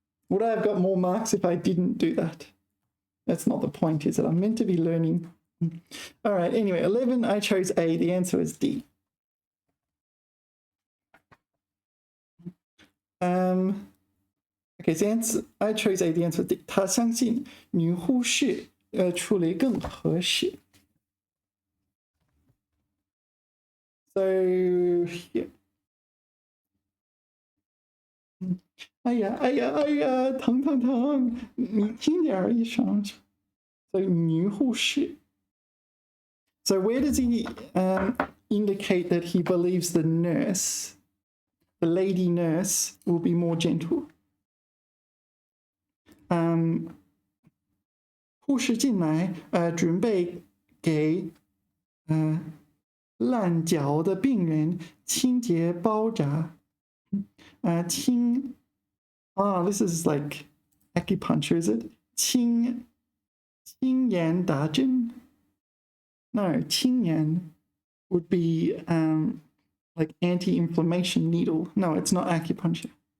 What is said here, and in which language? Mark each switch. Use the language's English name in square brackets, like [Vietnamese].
[English] Would I have got more marks if I didn't do that? That's not the point, is it? I'm meant to be learning. All right, anyway, 11, I chose A. The answer is D. Okay, so answer, I chose A. The answer is D. [Chinese] 他相信女护士处理更合适. [English] So, yeah. [Chinese] 哎呀，疼，你轻点儿，医生。 [English] So, 女护士. So where does he indicate that he believes the nurse, the lady nurse, will be more gentle? [Chinese] 护士进来，准备给烂脚的病人清洁包扎。 [English] this is like acupuncture, is it? [Chinese] 清盐打针? [English] No, 清盐 would be like anti-inflammation needle. No, it's not acupuncture.